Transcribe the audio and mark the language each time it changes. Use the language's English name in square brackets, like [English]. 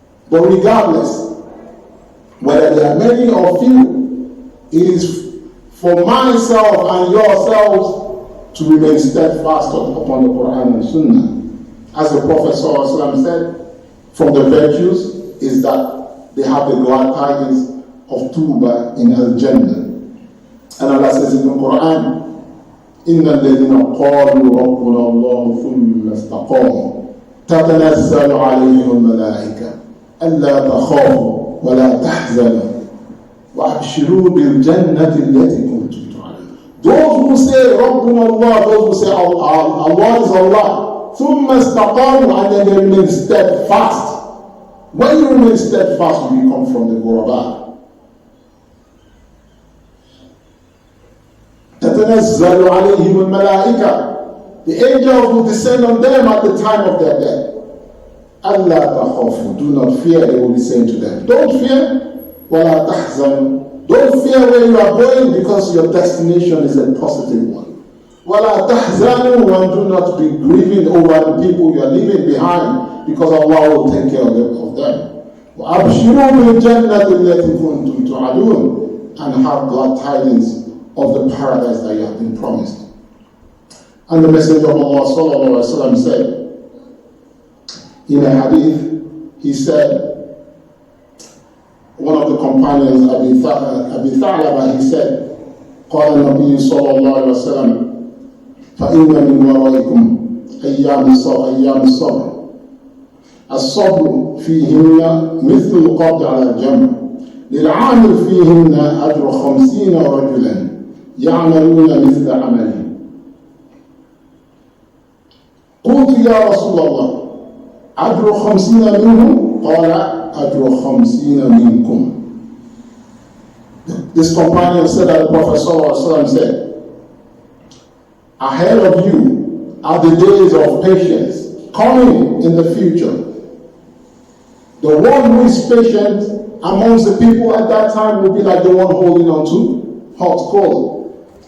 [English] But regardless, whether there are many or few, it is for myself and yourselves to remain steadfast upon the Quran and Sunnah. As the Prophet ﷺ said, from the virtues is that they have the glad tidings of Tuba in Al-Jannah. And Allah says in the Quran, [Arabic] إِنَّ الَّذِينَ قَالُوا رَبُّنَا اللَّهُ ثُمَّ اسْتَقَامُوا تَتَنَزَّلُ عَلَيْهِمُ الْمَلَائِكَةُ أَلَّا تَخَافُوا وَلَا تَحْزَنُوا وَأَبْشِرُوا بِالْجَنَّةِ الَّتِي كُنْتُمْ تُوعَدُونَ. [English] Those who say Rabbuna Allah, those who say Allah is Allah, [Arabic] ثُمَّ اسْتَقَامُوا, [English] and then they remain steadfast. When you remain steadfast, you become from the Ghuraba. [Arabic] تَتَنَزَّلُ عَلَيْهِمُ الْمَلَائِكَةُ, [English] the angels will descend on them at the time of their death. [Arabic] أَلَّا تَخَافُوا, [English] do not fear, they will be saying to them. Don't fear. [Arabic] وَلَا تَحْزَنُوا, [English] don't fear where you are going, because your destination is a positive one. [Arabic] وَلَا تَحْزَنُوا, [English] and do not be grieving over the people you are leaving behind, because Allah will take care of them. [Arabic] وَأَبْشِرُوا بِالْجَنَّةِ الَّتِي كُنْتُمْ تُوعَدُونَ, [English] and have glad tidings of the paradise that you have been promised. And the Messenger of Allah sallallahu alaihi wasallam said, in a hadith, he said, [Arabic] one of the companions, Abi Tha'laba, he said, قال النبي صلى الله عليه وسلم فإن من ورائكم أيام الصبر الصبر فيهن مثل القبض على الجمر للعامل فيهن أجر 50 رجلا يعملون مثل عمله. قلت يا رسول الله أجر 50 منهم؟ قال أجر 50 منكم. [English] This companion said that the Prophet ﷺ said, ahead of you are the days of patience coming in the future. The one who is patient amongst the people at that time will be like the one holding on to hot coal.